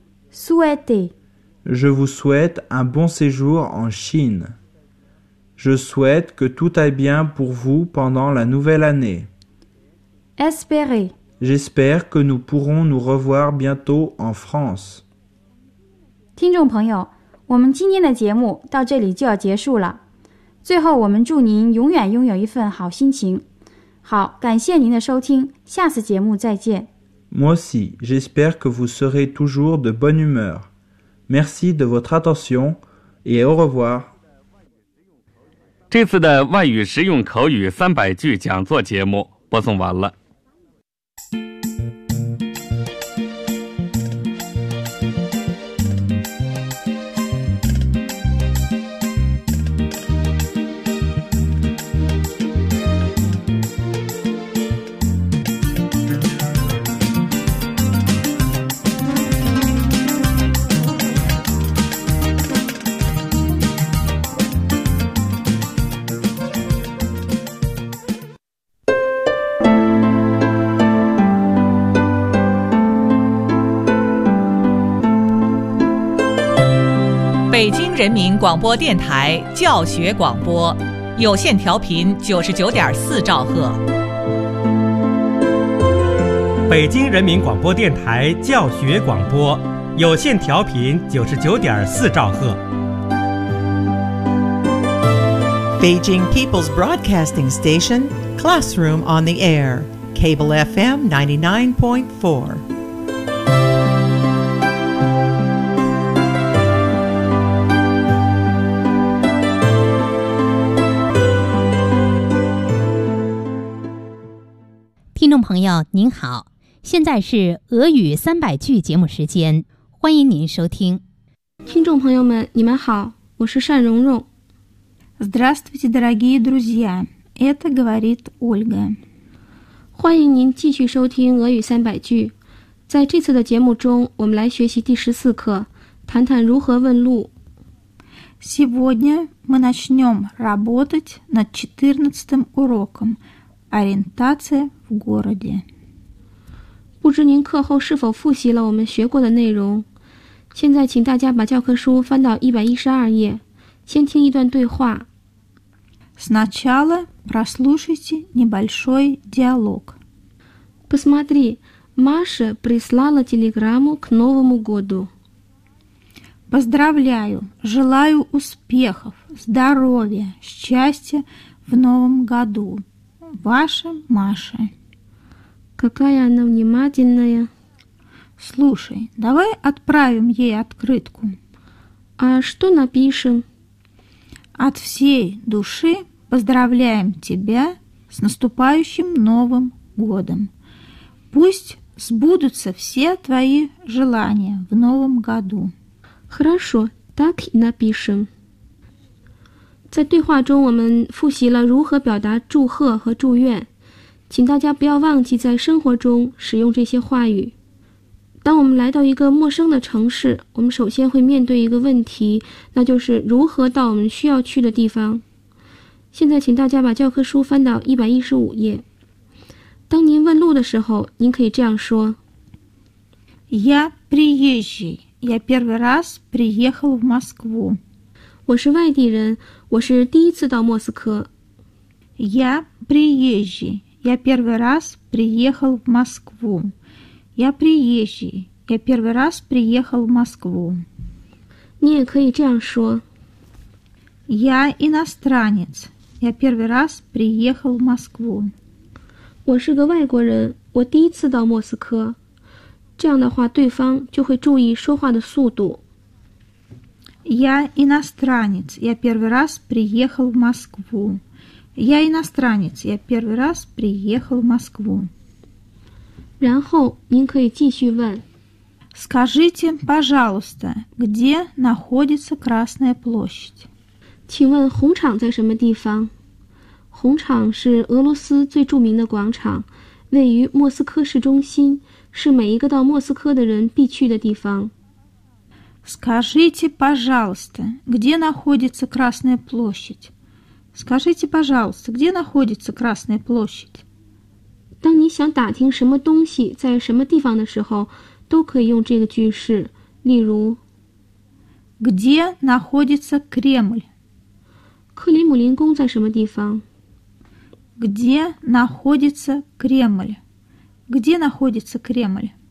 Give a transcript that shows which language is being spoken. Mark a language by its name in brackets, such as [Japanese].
[French] Souhaitez. Je vous souhaite un bon séjour en Chine. Je souhaite que tout aille bien pour vous pendant la nouvelle année. Espérer. J'espère que nous pourrons nous revoir bientôt en France. [Chinese] 听众朋友，我们今天的节目到这里就要结束了。最后，我们祝您永远拥有一份好心情。好，感谢您的收听，下次节目再见。 [French] Moi aussi, j'espère que vous serez toujours de bonne humeur. Merci de votre attention et au revoir. [Chinese] 这次的外语实用口语三百句讲座节目播送完了。北京人民广播电台教学广播，有线调频99.4兆赫。北京人民广播电台教学广播，有线调频99.4兆赫。 [English] Beijing People's Broadcasting Station, Classroom on the Air, Cable FM 99.4. [Chinese] 朋友您好，现在是俄语三百句节目时间，欢迎您收听。听众朋友们你们好，我是单蓉蓉。 [Russian] Здравствуйте, дорогие друзья, это говорит Ольга. [Chinese] 欢迎您继续收听俄语三百句。在这次的节目中，我们来学习第十四课，谈谈如何问路。 [Russian] Сегодня мы начнем работать над 14-м уроком ориентация в городе. [Chinese] 不知您课后是否复习了我们学过的内容？现在请大家把教科书翻到112页，先听一段对话。 [Russian] Сначала прослушайте небольшой диалог. Посмотри, Маша прислала телеграмму к Новому году. Поздравляю, желаю успехов, здоровья, счастья в Новом году. Ваша Маша. Какая она внимательная. Слушай, давай отправим ей открытку. А что напишем? От всей души поздравляем тебя с наступающим Новым годом. Пусть сбудутся все твои желания в Новом году. Хорошо, так и напишем. [Chinese] 在对话中，我们复习了如何表达祝贺和祝愿，请大家不要忘记在生活中使用这些话语。当我们来到一个陌生的城市，我们首先会面对一个问题，那就是如何到我们需要去的地方。现在请大家把教科书翻到115页。当您问路的时候，您可以这样说。 [Russian] Я приезжий. Я первый раз приехал в Москву. [Chinese] 我是外地人，我是第一次到莫斯科。 [Russian] Я приезжий. Я первый раз приехал в Москву. Я приезжий. Я первый раз приехал в Москву. [Chinese] 你也可以这样说。 [Russian] Я иностранец. Я первый раз приехал в Москву. [Chinese] 我是个外国人，我第一次到莫斯科。这样的话，对方就会注意说话的速度。 [Russian] Я иностранец. Я первый раз приехал в Москву. Я иностранец. Я первый раз приехал в Москву. [Chinese] 然后您可以继续问。 [Russian] Скажите, пожалуйста, где находится Красная площадь? [Chinese] 请问红场在什么地方？红场是俄罗斯最著名的广场，位于莫斯科市中心，是每一个到莫斯科的人必去的地方。 [Russian] Скажите, пожалуйста, где находится Красная площадь? Скажите, пожалуйста, где находится Красная площадь? [Chinese] 当你想打听什么东西在什么地方的时候，都可以用这个句式。例如 [Russian] Где находится Кремль? [Chinese] 克里姆林宫在什么地方？ [Russian] Где находится Кремль? Где находится Кремль?